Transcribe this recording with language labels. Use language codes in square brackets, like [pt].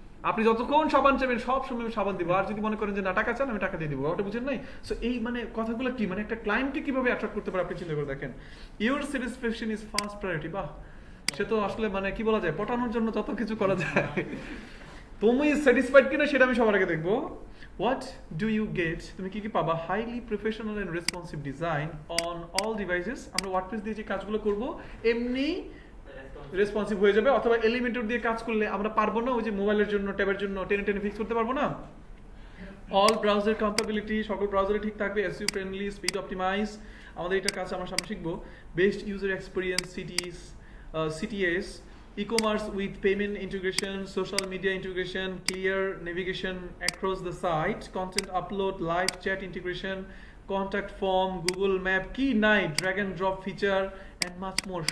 [bn] আপনি যতক্ষণ সাবান চাইবেন সব সময় আমি সাবান দিব। আর যদি মনে করেন যে না টাকা চান, আমি টাকা দিয়ে দিব। ব্যাপারটা বুঝেন নাই? সো এই মানে কথাগুলো কি মানে একটা ক্লায়েন্টকে কিভাবে অ্যাট্রাক্ট করতে পারে আপনি চিন্তা করে দেখেন। Your satisfaction is first priority. বাহ, সে তো আসলে মানে কি বলা যায়, পটানোর জন্য যত কিছু করা যায়। তুমি স্যাটিসফাইড কিনা সেটা আমি সবার আগে দেখবো। [en] What do you get? তুমি কি পাবা? Highly professional and responsive design on all devices. [bn] আমরা ওয়ার্ডপ্রেস দিয়ে যে কাজগুলো করব এমনি রেসপন্সিভ হয়ে যাবে, অথবা এলিমেন্টর দিয়ে কাজ করলে আমরা পারবো না ওই যে মোবাইলের জন্য ট্যাবের জন্য টেনে ফিক্স করতে পারবো না। [en] All browser compatibility, সকল ব্রাউজারে ঠিক থাকবে, এসইও ফ্রেন্ডলি, স্পিড অপটিমাইজ। আমাদের এটা কাজ আমরা সামনে শিখবো। Best user experience, CTS, e-commerce with payment integration, social media integration, clear navigation across the site, content upload, live chat integration, contact form, Google Map, কি নাই, drag and drop feature and much more।